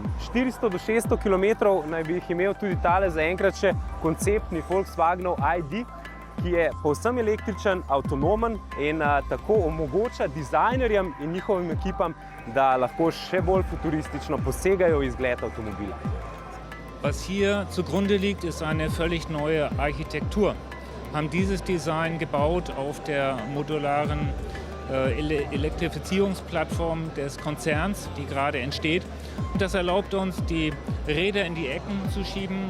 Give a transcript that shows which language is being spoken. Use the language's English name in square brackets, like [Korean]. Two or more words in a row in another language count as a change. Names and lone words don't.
[Slovenian] 400 do 600 km naj bi jih imel tudi tale zaenkrat še konceptni Volkswagenov ID, ki je povsem električen, avtonomen in tako omogoča dizajnerjem in njihovim ekipam, da lahko še bolj futuristično posegajo v izgled avtomobila. [German] Was hier zugrunde liegt, ist eine völlig neue Architektur. Haben dieses Design gebaut auf der modularen Elektrifizierungsplattform des Konzerns, die gerade entsteht. Und das erlaubt uns, die Räder in die Ecken zu schieben.